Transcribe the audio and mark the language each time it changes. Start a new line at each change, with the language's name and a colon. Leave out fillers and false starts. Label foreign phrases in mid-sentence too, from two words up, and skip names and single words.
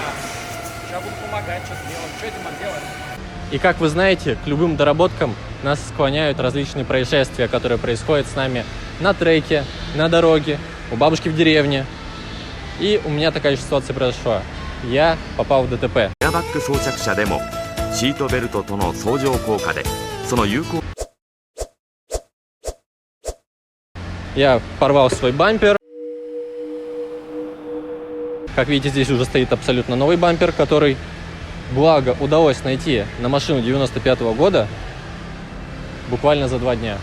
Russian: Сейчас буду помогать, что сделать, что Диман делает? И как вы знаете, к любым доработкам нас склоняют различные происшествия, которые происходят с нами на треке, на дороге, у бабушки в деревне. И у меня такая же ситуация произошла. Я попал в ДТП.
Japanese: シートベルトとの相乗効果でその有効
Russian: Я порвал свой бампер. Как видите, здесь уже стоит абсолютно новый бампер, который, благо, удалось найти на машину 95-го года буквально за 2 дня.